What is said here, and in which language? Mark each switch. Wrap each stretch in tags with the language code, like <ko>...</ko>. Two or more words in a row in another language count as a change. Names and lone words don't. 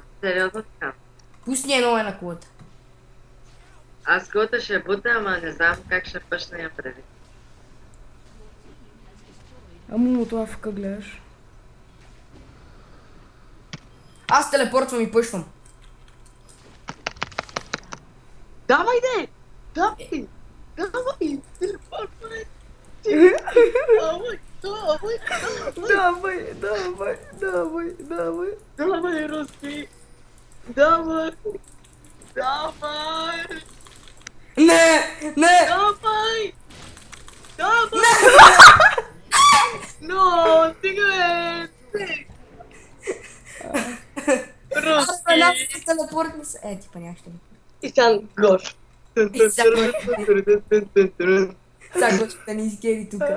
<bg>Сериозно така. Пусни едно на кулата. Аз кулата ще бута, ама не знам как ще пъшна я преди. Ама това ФК гледаш. Аз телепортвам и пушвам. Давай, де! Давай! Давай! Телепортвай! Давай! Давай! Давай, давай, давай, давай. Давай, Руси! Давай! Давай! Не! Не! Давай! Давай! Но, стига бе! Аз една Руси! се телепортна се. Типа няма ще. И сега Гош. Сега го ще ни изгери тука.</bg>